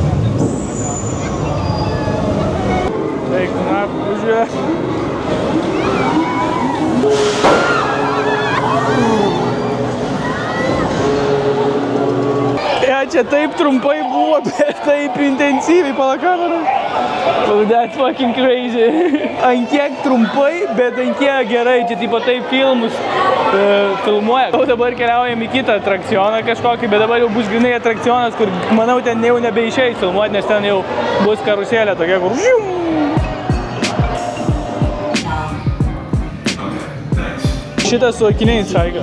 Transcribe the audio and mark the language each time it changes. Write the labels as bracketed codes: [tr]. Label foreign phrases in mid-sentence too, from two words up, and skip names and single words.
[lt] Eik, na, žiūrėk. Čia taip trumpai buvo, bet taip intensyviai pala kamerą. [en] Oh, that's fucking crazy. [lt] Ant kiek trumpai, bet ant kiek gerai. Čia tipo taip filmus filmuoja. O dabar keliaujam į kitą atrakcioną kažkokį, bet dabar jau bus grinai atrakcionas, kur, manau, ten jau nebeišeis filmuoti, nes ten jau bus karuselė tokia, kur... Šitas su akiniais šaika.